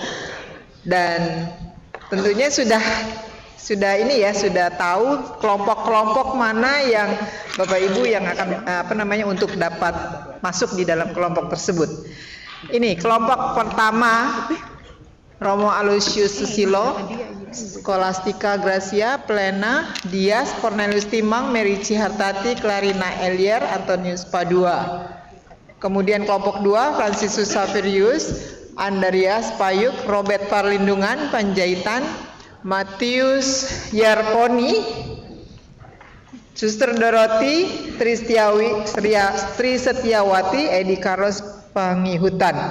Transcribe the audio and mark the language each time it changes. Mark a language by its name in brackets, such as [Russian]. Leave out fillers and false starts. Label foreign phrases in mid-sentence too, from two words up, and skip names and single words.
[Indonesian] Dan tentunya sudah tahu kelompok-kelompok mana yang Bapak Ibu yang akan untuk dapat masuk di dalam kelompok tersebut. Ini kelompok pertama, Romo Aloysius Susilo, Scholastica Gracia, Plena, Dias, Cornelius Timang, Mary Cihartati, Clarina Elier, Antonius Padua. Kemudian kelompok 2, Franciscus Saverius, Andreas Payuk, Robert Parlindungan, Panjaitan, Matius Yarponi, Suster Doroti, Tri Setiawati, Edi Carlos Pangihutan.